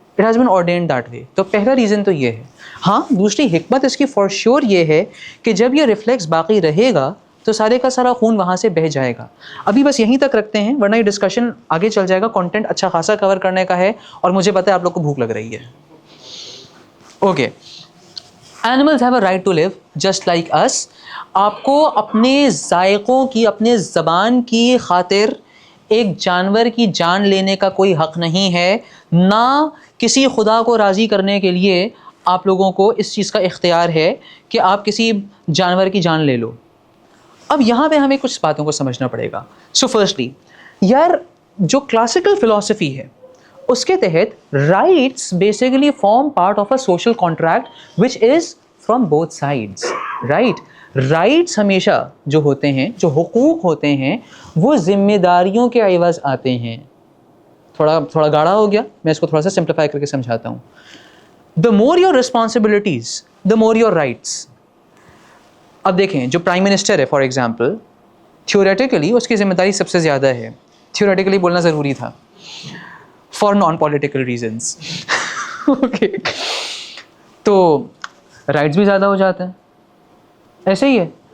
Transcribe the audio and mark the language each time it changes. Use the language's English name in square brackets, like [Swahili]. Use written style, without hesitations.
[English] It has been ordained that way. [Urdu] تو پہلا reason تو یہ ہے. ہاں دوسری حکمت اس کی فار شیور یہ ہے کہ جب یہ ریفلیکس باقی رہے گا تو سارے کا سارا خون وہاں سے بہہ جائے گا. ابھی بس یہیں تک رکھتے ہیں ورنہ یہ ڈسکشن آگے چل جائے گا. کانٹینٹ اچھا خاصا کور کرنے کا ہے اور مجھے پتہ ہے آپ لوگ کو بھوک لگ رہی ہے. Okay. [English] Animals have a right to live just like us. [Urdu] آپ کو اپنے ذائقوں کی اپنے زبان کی خاطر ایک جانور کی جان لینے کا کوئی حق نہیں ہے. نہ کسی خدا کو راضی کرنے کے لیے آپ لوگوں کو اس چیز کا اختیار ہے کہ آپ کسی جانور کی جان لے لو. اب یہاں پہ ہمیں کچھ باتوں کو سمجھنا پڑے گا. [English] so firstly [Urdu] یار جو کلاسیکل فلاسفی ہے اس کے تحت [English] Rights basically form part of a social contract which is from both sides. Right. [Urdu] Rights ہمیشہ جو ہوتے ہیں جو حقوق ہوتے ہیں وہ ذمہ داریوں کے عوض آتے ہیں. تھوڑا گاڑا ہو گیا, میں اس کو تھوڑا سا سمپلیفائی کر کے سمجھاتا ہوں. [English] The more your responsibilities the more your rights. [Urdu] اب دیکھیں جو پرائم منسٹر ہے فار ایگزامپل, تھیوریٹیکلی اس کی ذمہ داری سب سے زیادہ ہے. تھیوریٹیکلی بولنا ضروری تھا [English] For non political reasons. [Urdu] Okay. تو رائٹس بھی زیادہ ہو جاتے ہیں. ایسے ہی ہے.